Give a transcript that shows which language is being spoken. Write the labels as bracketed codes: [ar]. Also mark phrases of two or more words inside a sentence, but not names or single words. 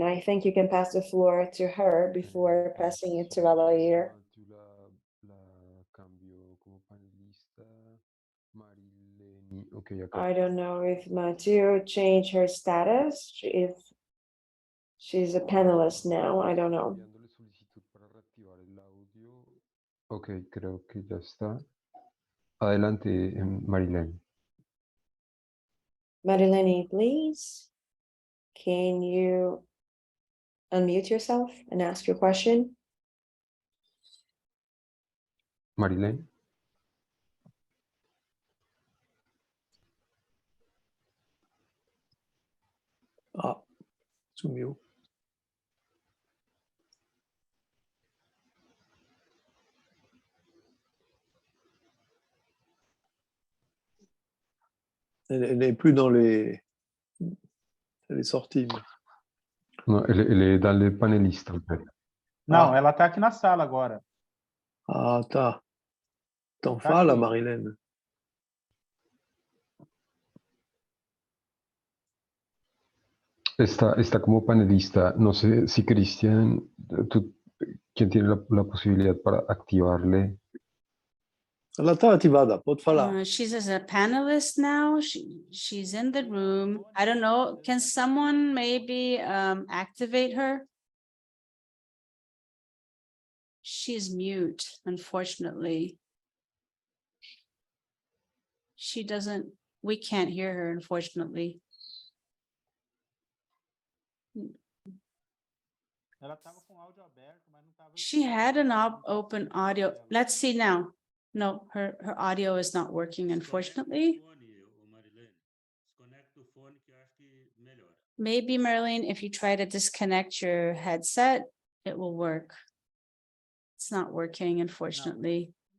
[en] I think you can pass the floor to her before passing it to Alair. I don't know if Mathieu changed her status, if she's a panelist now, I don't know. [es] Ok, creo que ya está. Adelante, Marilene. [en] Marilene, please, can you unmute yourself and ask your question? Marilene. [pt] Ah, sumiu. [fr] Elle n'est plus dans les... Elle est sortie. No, ele est dans les panélistes, en fait. [pt] Não, ela está aqui na sala agora. Ah, tá. Então Tá fala, aqui. Marilene. Está como panelista. [es] No sé si Cristian, tú, ¿quién tiene la posibilidad para activarle? [pt] Ela está ativada, pode falar. [en] She's as a panelist now. She's in the room. I don't know. Can someone maybe activate her? She's mute, unfortunately. She doesn't, we can't hear her, unfortunately. [pt] Ela estava com o áudio aberto, mas não estava. [en] She had an open audio. Let's see now. No, her audio is not working, unfortunately. Maybe, Marilyn, if you try to disconnect your headset, it will work. It's not working, unfortunately.